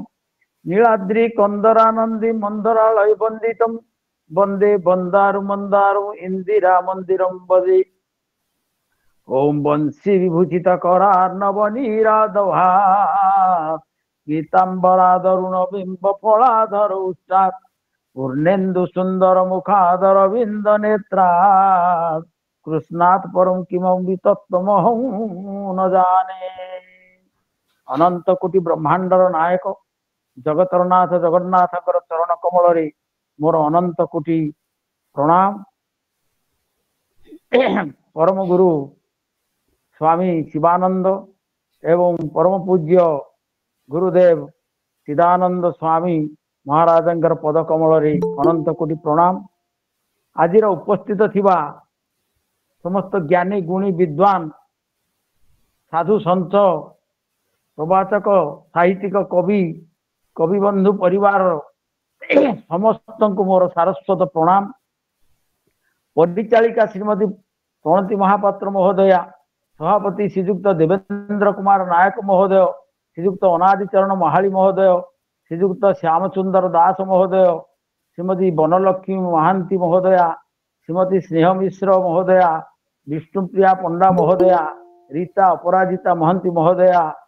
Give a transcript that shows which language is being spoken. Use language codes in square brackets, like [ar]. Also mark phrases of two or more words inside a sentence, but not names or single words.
[sa] ନୀଳାଦ୍ରି କନ୍ଦରାନନ୍ଦୀ ମନ୍ଦରାଳୟ ବନ୍ଦିତମ୍ ବନ୍ଦେ ବନ୍ଦାରୁ ମନ୍ଦାରୁ ଇନ୍ଦିରା ମନ୍ଦିରಂ ବଦେ। ଓಂ ବଂଶୀ ବିଭୂଷିତ କରାର୍ଣ୍ଣବ ନୀରାଧଭା ପୀତାମ୍ବରାଧରୁଣ ବିମ୍ବ ଫଳାଧର ଉଷ୍ଟାତ୍ पूर्णेन्दु सुंदर मुखादर विंद नेत्रा कृष्णात् परम किमपि तत्त्वमहं न जाने। [or] ଅନନ୍ତ କୋଟି ବ୍ରହ୍ମାଣ୍ଡର ନାୟକ ଜଗତର ନାଥ ଜଗନ୍ନାଥକର ଚରଣ କମଳ ରେ ମୋର ଅନନ୍ତ କୋଟି ପ୍ରଣାମ। ପରମ ଗୁରୁ ସ୍ୱାମୀ ଶିବାନନ୍ଦ ଏବଂ ପରମ ପୂଜ୍ୟ ଗୁରୁଦେବ ଚିଦାନନ୍ଦ ସ୍ୱାମୀ ମହାରାଜଙ୍କର ପଦ କମଳ ରେ ଅନନ୍ତ କୋଟି ପ୍ରଣାମ। ଆଜ ଉପସ୍ଥିତ ଥିବା ସମସ୍ତ ଜ୍ଞାନୀ ଗୁଣୀ ବିଦ୍ୱାନ ସାଧୁ ସନ୍ତ ପ୍ରବାଚକ ସାହିତ୍ୟିକ କବି କବି ବନ୍ଧୁ ପରିବାର ସମସ୍ତ କୋ ମୋର ସାରସ୍ୱତ ପ୍ରଣାମ। ପରିଚାଳିକା ଶ୍ରୀମତୀ ପ୍ରଣତି ମହାପାତ୍ର ମହୋଦୟା, ସଭାପତି ଶ୍ରୀଯୁକ୍ତ ଦେବେନ୍ଦ୍ର କୁମାର ନାୟକ ମହୋଦୟ, ଶ୍ରୀଯୁକ୍ତ ଅନାଦିଚରଣ ମହାଲୀ ମହୋଦୟ, ଶ୍ରୀଯୁକ୍ତ ଶ୍ୟାମଚନ୍ଦ୍ର ଦାସ ମହୋଦୟ, ଶ୍ରୀମତୀ ବନଲକ୍ଷ୍ମୀ ମହାନ୍ତୀ ମହୋଦୟା, ଶ୍ରୀମତୀ ସ୍ନେହ ମିଶ୍ର ମହୋଦୟା, ବିଷ୍ଣୁପ୍ରିୟା ପଣ୍ଡା ମହୋଦୟା, ରୀତା ଅପରାଜିତା ମହନ୍ତୀ ମହୋଦୟା,